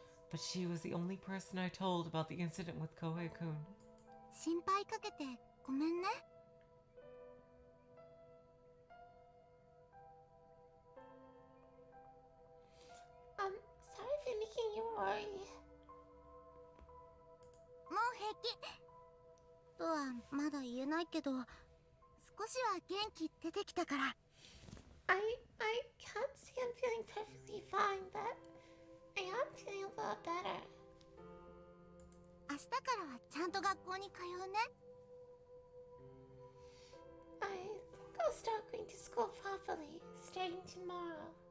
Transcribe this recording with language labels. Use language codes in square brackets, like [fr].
[en] But she was the only person I told about the incident with Kohei-kun. [ja] 心配かけてごめんね。 [en] Sorry for making you worry. [ja] もう平気。とはまだ言えないけど、少しは元気出てきたから。 [en] I can't say I'm feeling perfectly fine, but I am feeling a lot better. [ja] 明日からはちゃんと学校に通うね。 [en] I think I'll start going to school properly, starting tomorrow.